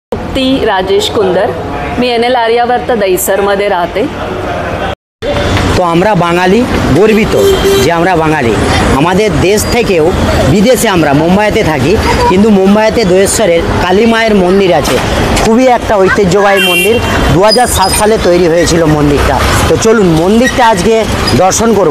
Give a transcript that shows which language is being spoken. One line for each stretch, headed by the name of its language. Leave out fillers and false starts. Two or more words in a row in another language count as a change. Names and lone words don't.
Marathi: तृप्ती राजेश कुंदर। मी NL आर्यावर्त दहिसरमध्ये राहते।
Bangla: तो আমরা বাঙালি গর্বিত যে আমরা বাঙালি। আমাদের দেশ থেকেও বিদেশে আমরা মুম্বাইতে থাকি, কিন্তু মুম্বাইতে দোয়েশ্বরের কালী মায়ের মন্দির আছে, খুবই একটা ঐতিহ্যবাহী মন্দির। 2007 সালে তৈরি হয়েছিল মন্দিরটা। তো চলুন মন্দিরটা আজকে দর্শন করব।